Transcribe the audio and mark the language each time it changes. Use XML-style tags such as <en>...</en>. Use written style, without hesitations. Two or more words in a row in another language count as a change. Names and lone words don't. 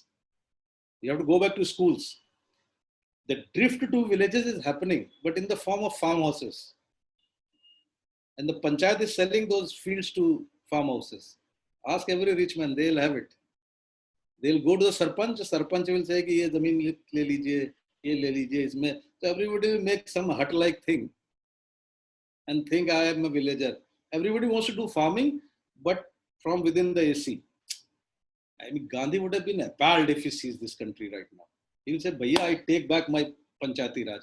<en>You have to go back to schools. The drift to villages is happening, but in the form of farmhouses. And the Panchayat is selling those fields to farmhouses. Ask every rich man, they'll have it. They'll go to the Sarpanch will say,</en> <hi>ये ज़मीन ले लीजिए, ये ले लीजिए, इसमें.</hi> <en>So everybody will make some hut-like thing and think I am a villager. Everybody wants to do farming, but from within the AC. I mean, Gandhi would have been appalled if he sees this country right now. He will say, Bhaiya, I take back my Panchayati Raj.</en>